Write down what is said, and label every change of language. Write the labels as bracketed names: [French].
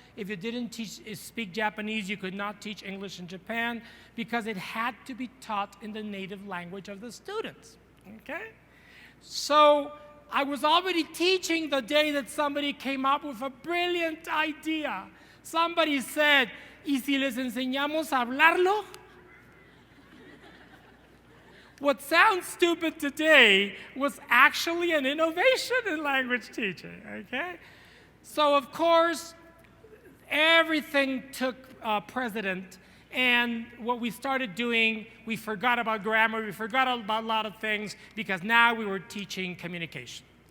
[English] If you didn't speak Japanese, you could not teach English in Japan because it had to be taught in the native language of the students, okay? So I was already teaching the day that somebody came up with a brilliant idea. Somebody said, [Spanish] ¿y si les enseñamos a hablarlo? [English] What sounds stupid today was actually an innovation in language teaching, okay? So, of course, everything took precedent, and what we started doing, we forgot about grammar, we forgot about a lot of things, because now we were teaching communication.